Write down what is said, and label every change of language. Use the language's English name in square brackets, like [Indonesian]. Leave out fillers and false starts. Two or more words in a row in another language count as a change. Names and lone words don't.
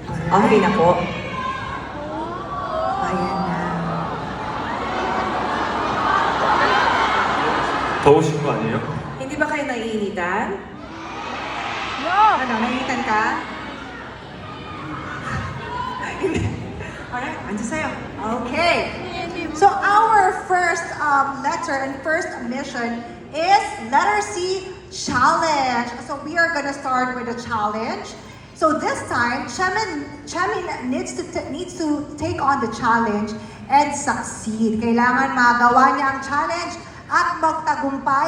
[Filipino] Okay na po. Ayan na. [Korean] 더우신 거 아니에요? [Filipino] Hindi ba kayo naiinitan? Ano, naiinitan ka? Hindi. Alright, andyan sa'yo. Okay. [English] So our first letter and first mission is letter C, challenge. So we are gonna start with a challenge. So this time, Chemin needs to take on the challenge and succeed. [Filipino] Kailangan magawa niya ang challenge at magtagumpay.